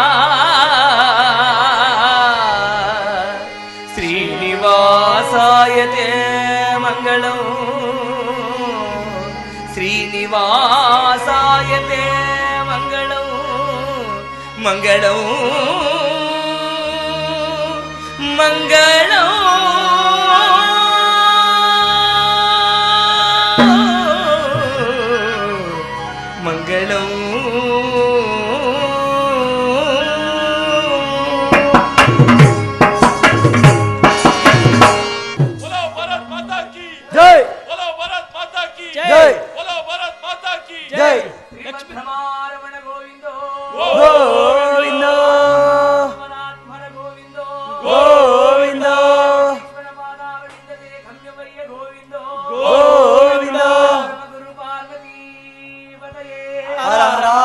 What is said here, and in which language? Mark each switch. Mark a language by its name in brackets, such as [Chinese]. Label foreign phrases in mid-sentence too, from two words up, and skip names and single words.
[Sanskrit] ಶ್ರೀನಿವಾಸಾಯತೆ ಮಂಗಳಂ ಶ್ರೀನಿವಾಸಾಯತೆ ಮಂಗಳಂ ಮಂಗಳಂ ಮಂಗಳಂ ಮಂಗಳಂ [Hindi] ಜೈ बोलो भारत माता की जय बोलो भारत माता की ಜೈ [Sanskrit] ಶ್ರೀಮದ್ರಮಾರಮಣ ಗೋವಿಂದೋ ಗೋವಿಂದ ಪರಮಾತ್ಮನ ಗೋವಿಂದೋ ಗೋವಿಂದ ಮಾನವಳಿಂದಲೇ ಗಮ್ಯವಯ್ಯ ಗೋವಿಂದೋ ಗೋವಿಂದ ಗುರು ಪಾರ್ವತಿ ಪತಯೇ ಹರ ಹರ